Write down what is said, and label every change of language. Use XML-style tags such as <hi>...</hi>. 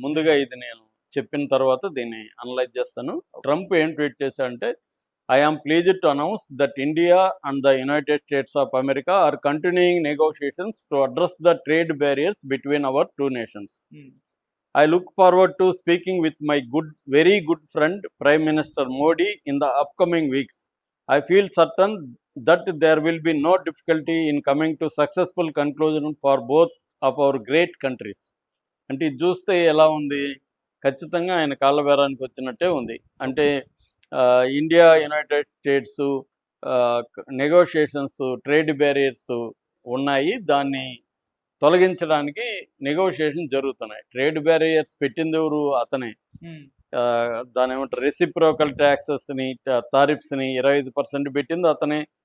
<te>ముందుగా ఇది నేను చెప్పిన తర్వాత దీన్ని అనలైజ్ చేస్తాను. ట్రంప్ ఏం ట్వీట్ చేశాడంటే,</te> <en>"I am pleased to announce that India and the United States of America are continuing negotiations to address the trade barriers between our two nations. I look forward to speaking with my very good friend, Prime Minister Modi, in the upcoming weeks. I feel certain that there will be no difficulty in coming to successful conclusion for both of our great countries."</en> <te>అంటే ఇది చూస్తే ఎలా ఉంది? ఖచ్చితంగా ఆయన కాళ్ళ బేరానికి వచ్చినట్టే ఉంది. అంటే India, United states negotiations, trade barriers ఉన్నాయి. దాన్ని తొలగించడానికి నెగోషియేషన్ జరుగుతున్నాయి. Trade barriers పెట్టిందెవరు? అతనే. దాని ఏమంటారు, రెసిప్రోకల్ ట్యాక్సెస్ని, టారిఫ్స్ని 25% పెట్టింది అతనే.</te>